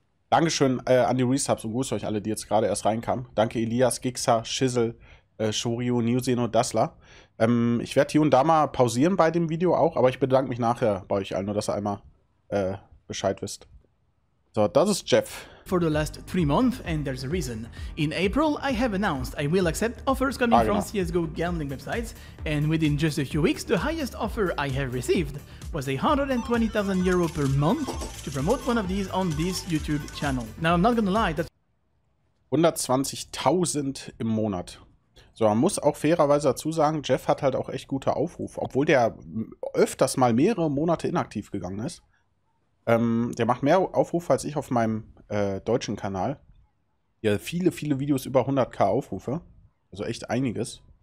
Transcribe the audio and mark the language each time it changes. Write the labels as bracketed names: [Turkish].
[German] Dankeschön an die Resubs und grüßt euch alle, die jetzt gerade erst reinkamen. Danke Elias, Gixa, Schissel, Shorio, Newseno, Dassler. Ich werde hier und da mal pausieren bei dem Video auch, aber ich bedanke mich nachher bei euch allen, nur dass ihr einmal Bescheid wisst. So, das ist Jeff. [English] For the last 3 months, and there's a reason. In April, I have announced I will accept offers coming from CSGO gambling websites, and within just a few weeks, the highest offer I have received was 120,000 euro per month to promote one of these on this YouTube channel. Now, I'm not gonna lie, that's [German] 120.000 im Monat. So, man muss auch fairerweise dazu sagen, Jeff hat halt auch echt gute Aufrufe, obwohl der öfters mal mehrere Monate inaktiv gegangen ist. Der macht mehr Aufrufe als ich auf meinem deutschen Kanal. Ja, viele Videos über 100.000 Aufrufe. Also echt einiges.